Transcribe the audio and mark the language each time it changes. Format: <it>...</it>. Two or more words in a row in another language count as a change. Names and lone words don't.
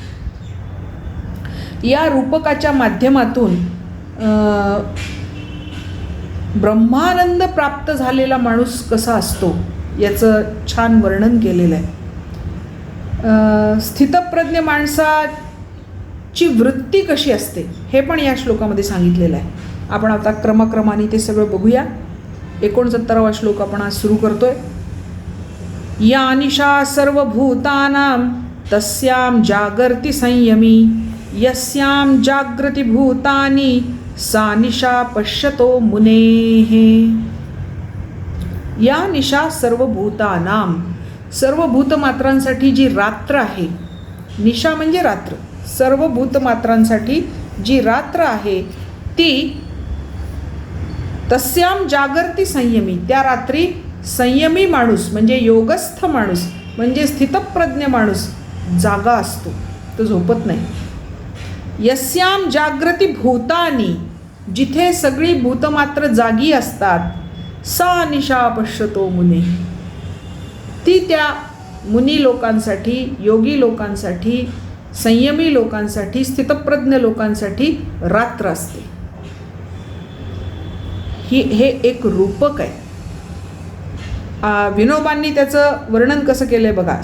<mr>या रूपकाच्या माध्यमातून ब्रह्मानंद प्राप्त झालेला माणूस कसा असतो याचं छान वर्णन केलेलं आहे. स्थितप्रज्ञ माणसाची वृत्ती कशी असते हे पण या श्लोकामध्ये सांगितलेलं आहे. आपण आता क्रमाक्रमाने ते सगळं बघूया. 69वा श्लोक आपण आज सुरू करतोय.</mr> <sa>या निशा सर्वभूतानां तस्यां जागर्ति संयमी यस्यां जागृति भूतानि सा निशा पश्यतो मुनेः. या निशा सर्वभूतानां,</sa> <mr>सर्व भूतमात्रांसाठी जी रात्र आहे, निशा म्हणजे रात्र, सर्व भूतमात्रांसाठी जी रात्र आहे ती</mr> <sa>तस्याम जागर्ति संयमी,</sa> <mr>त्या रात्री संयमी माणूस म्हणजे योगस्थ माणूस म्हणजे स्थितप्रज्ञ माणूस जागा असतो, तो झोपत नाही.</mr> <sa>यस्याम जागृती भूतानी,</sa> <mr>जिथे सगळी भूतमात्र जागी असतात,</mr> <sa>सा निशा पश्यतो मुने,</sa> <mr>ती त्या मुनी लोकांसाठी, योगी लोकांसाठी, संयमी लोकांसाठी, स्थितप्रज्ञ लोकांसाठी रात्र असते. हे एक रूपक आहे. विनोबांनी त्याचं वर्णन कसं केलं आहे बघा.</mr>